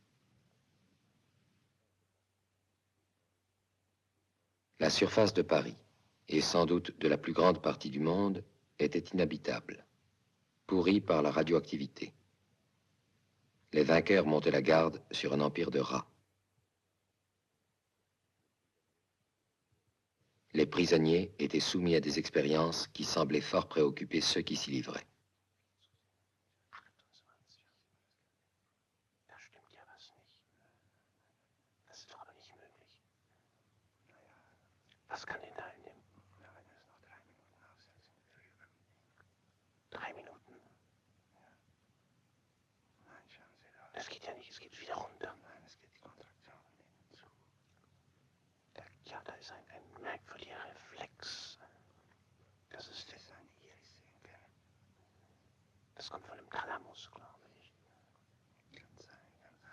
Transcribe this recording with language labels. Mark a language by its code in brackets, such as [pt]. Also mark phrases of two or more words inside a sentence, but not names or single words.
[fr] La surface de Paris, et sans doute de la plus grande partie du monde, était inhabitable, pourrie par la radioactivité. Les vainqueurs montaient la garde sur un empire de rats. Les prisonniers étaient soumis à des expériences qui semblaient fort préoccuper ceux qui s'y livraient. [de] Was kann den teilnehmen? Ja, wenn es noch 3 Minuten aussetzt. 3 Minuten? Ja. Nein, schauen Sie da. Das geht ja nicht, es geht wieder runter. Nein, es geht die Kontraktion innen zu. Ja, da ist ein merkwürdiger Reflex. Das ist das eine Iris sehen können. Das kommt von dem Thalamus, glaube ich. Kann sein, kann sein.